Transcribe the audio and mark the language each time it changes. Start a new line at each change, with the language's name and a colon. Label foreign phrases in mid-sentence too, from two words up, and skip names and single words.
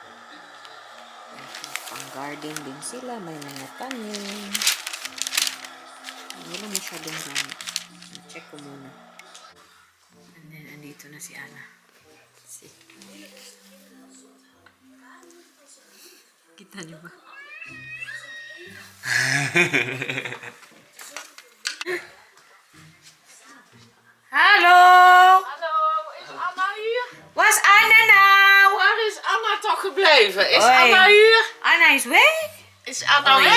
Filipino: Pang garden din sila. May mga tanim. Wala masyadong gamit. Check ko muna.
English: And then,
Filipino: andito na si Anna. See? Kita niyo ba?
Dutch: Hallo! Hallo, is Anna hier? Waar is Anna nou? Waar is Anna toch gebleven? Is Hoi. Anna hier? Anna is weg? Is Anna weg?